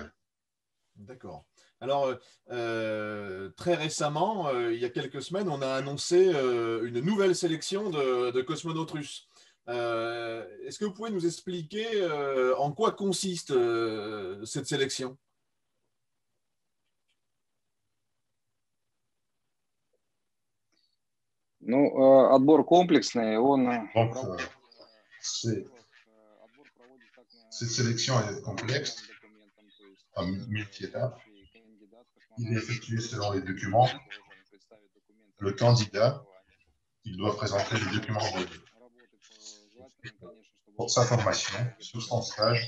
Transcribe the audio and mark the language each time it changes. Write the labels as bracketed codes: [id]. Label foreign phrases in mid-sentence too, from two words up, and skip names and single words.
[fr] D'accord. Alors, très récemment, il y a quelques semaines, on a annoncé une nouvelle sélection de cosmonautes russes. Est-ce que vous pouvez nous expliquer en quoi consiste cette sélection? [ru] Ну, отбор комплексный, он... [fr] Donc, cette sélection est complexe, à multi-étapes. Il est effectué selon les documents. Le candidat, il doit présenter les documents pour sa formation, sur son stage.